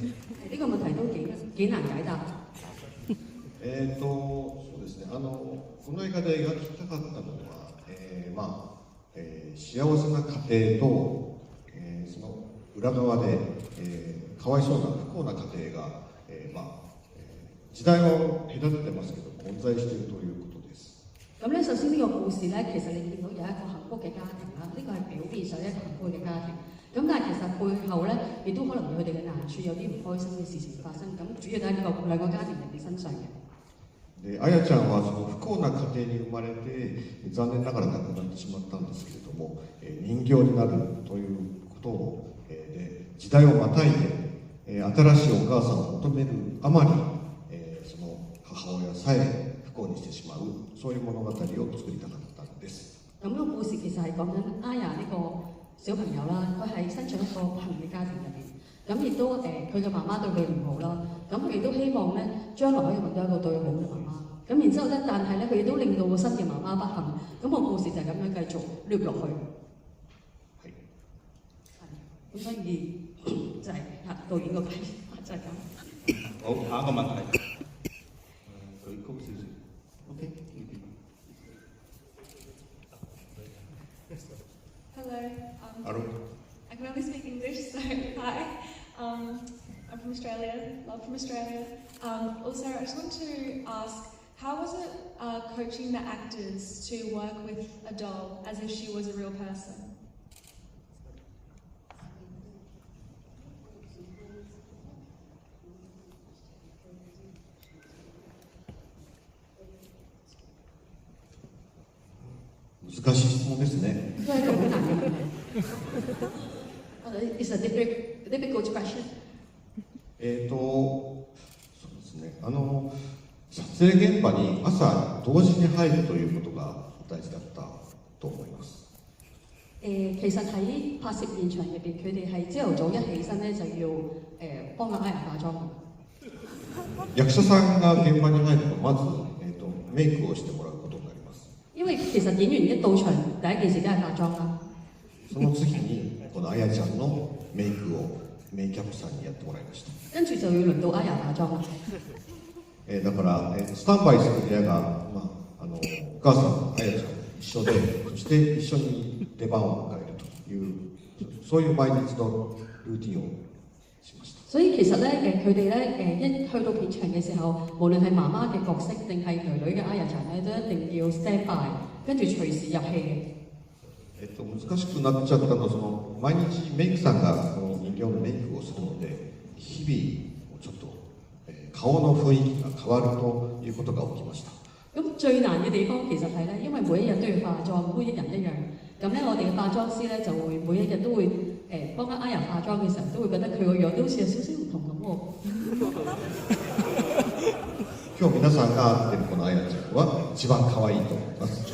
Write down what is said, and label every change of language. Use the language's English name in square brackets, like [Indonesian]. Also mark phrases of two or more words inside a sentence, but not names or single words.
[Cantonese] 呢個問題都幾難解答。 [Japanese] そうですね。この映画で描きたかったのは、幸せな家庭と、その裏側で、かわいそうな不幸な家庭が、時代を隔ててますけど混在しているということです。 [Cantonese] 咁咧，首先呢個故事咧，其實你見到有一個幸福嘅家庭啦，呢個係表面上一個幸福嘅家庭。咁但係其實背後咧，亦都可能有佢哋嘅難處，有啲唔開心嘅事情發生。咁主要都喺呢個兩個家庭人哋身上嘅。 [Japanese] で、あやちゃんはその不幸な家庭に生まれて残念ながら亡くなってしまったんですけれども、人形になるということを、で時代をまたいで、新しいお母さんを求めるあまり、その母親さえ不幸にしてしまう、そういう物語を作りたかったんです。 [Cantonese] 咁個故事其實係講緊Aya呢個小朋友啦，佢係生長一個不幸嘅家庭入邊，咁亦都佢嘅媽媽對佢唔好啦，咁佢亦都希望咧將來可以揾到一個對佢好嘅媽媽，咁然之後咧，但係咧佢亦都令到個新嘅媽媽不幸，咁個故事就係咁樣繼續捋落去。係，咁所以就係導演個解法就係咁。好，下一個問題。舉高少少。OK。 [English] Hello. I can only speak English, so hi. I'm from Australia, love from Australia. Also, I just want to ask, how was it coaching the actors to work with a doll as if she was a real person? [Japanese] 難しい質問ですね。 [English] It's a difficult question. [Japanese] そうですね。撮影現場に朝同時に入るということが大事だったと思います。 [Cantonese] 其實喺拍攝現場入邊，佢哋係朝頭早一起身咧就要幫阿Aya化妝。 [Japanese] 役者さんが現場に入るとまず、メイクをしてもらうことになります。 [Cantonese] 因為其實演員一到場，第一件事都係化妝啦。 [Japanese] その次にこのあやちゃんのメイクをメイキャップさんにやってもらいました。 [Cantonese] 跟住就要輪到Aya化妝啦。 [Japanese] だから、スタンバイする部屋が、お母さん、あやちゃん一緒で、そして一緒に出番を迎えるという、そういう毎日のルーティンをしました。 [Cantonese] 所以其實咧，佢哋咧一去到片場嘅時候，無論係媽媽嘅角色定係女女嘅Ayaちゃん咧，都一定要 [English] stand by， [Cantonese] 跟住隨時入戲嘅。 [Japanese] 難しくなっちゃったのは、毎日メイクさんがこの人形のメイクをするので、日々ちょっと、顔の雰囲気が変わるということが起きました。 [Cantonese] 咁最難嘅地方其實係咧，因為每一日都要化妝，每一人一樣。咁咧，我哋嘅化妝師咧就會每一日都會幫阿人化妝嘅時候，都會覺得佢個樣都好似有少少唔同咁喎。 [Japanese] 今日皆さんが見てるこのあやちゃんは一番可愛いと思います。